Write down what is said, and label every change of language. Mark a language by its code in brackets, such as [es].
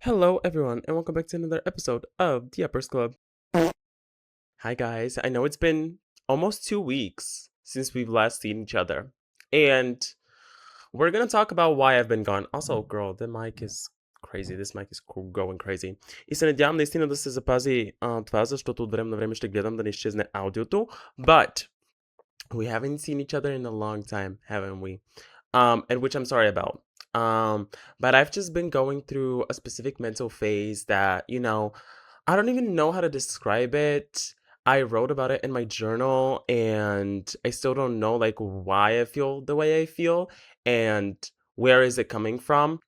[en] Hello, everyone, and welcome back to another episode of the Yappers Club. Hi, guys. I know it's been almost 2 weeks since we've last seen each other, and we're gonna talk about why I've been gone. Also, girl, the mic is crazy. This mic is going crazy. [bg] И се надявам наистина да се запази това, защото от време на време ще гледам да не изчезне аудиото. [en] But we haven't seen each other in a long time, haven't we? And which I'm sorry about. But I've just been going through a specific mental phase that, I don't even know how to describe it. I wrote about it in my journal and I still don't know like why I feel the way I feel and where is it coming from.